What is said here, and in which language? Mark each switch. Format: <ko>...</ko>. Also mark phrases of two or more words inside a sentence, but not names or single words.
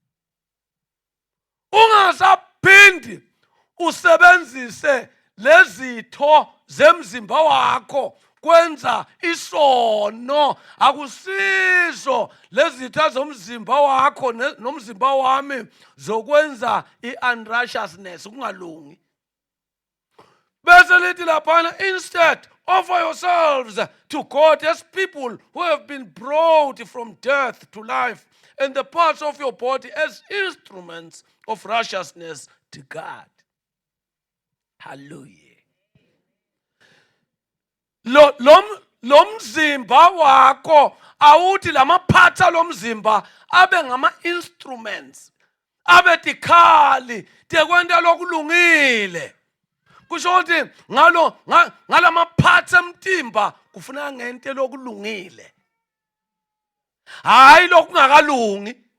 <zu>Ungasaphindi usebenzise lezitho zemzimba wakho kwenza isono. Akusizo lezitho zomzimba wakho nomzimba wami zokwenza i-unrighteousness kungalungi. Bese lithi laphana</zu> <en>instead offer yourselves to God as people who have been brought from death to life, and the parts of your body as instruments of righteousness to God.</en> <ss>Hallelujah. Lo mzimba wakho awuthi lama parts alomzimba abe ngama instruments, abe tikhali tekwenta lokulungile. Kusho ukuthi ngalama parts emtimba kufuneka ngente lokulungile.</ss> <zu>Hayi lokungakalungi.</zu>